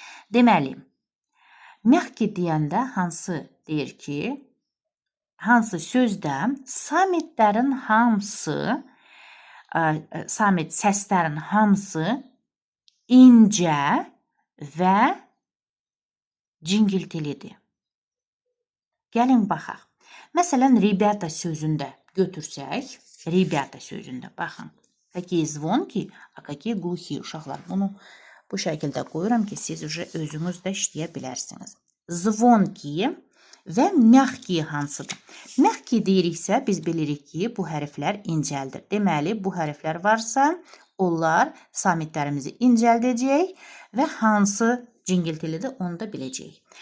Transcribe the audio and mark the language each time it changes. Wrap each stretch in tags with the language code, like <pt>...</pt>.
<az>Deməli, mягкий deyəndə hansı deyir ki, hansı sözdə samitlərin hamısı, samit səslərin hamısı incə və cingiltilidir. Gəlin baxaq. Məsələn, rебята sözündə götürsək, rебята sözündə baxın.</az> <ru>Какие звонки, а какие глухие uşaqlar.</ru> <az>Bunu bu şəkildə qoyuram ki, siz özünüz də işləyə bilərsiniz. Звонкие və mягкие hansıdır? Mягкие deyiriksə, biz bilirik ki, bu hərflər incəldir. Deməli, bu hərflər varsa, onlar samitlərimizi incəldəcək və hansı cingiltilidir, onu da biləcəyik.</az>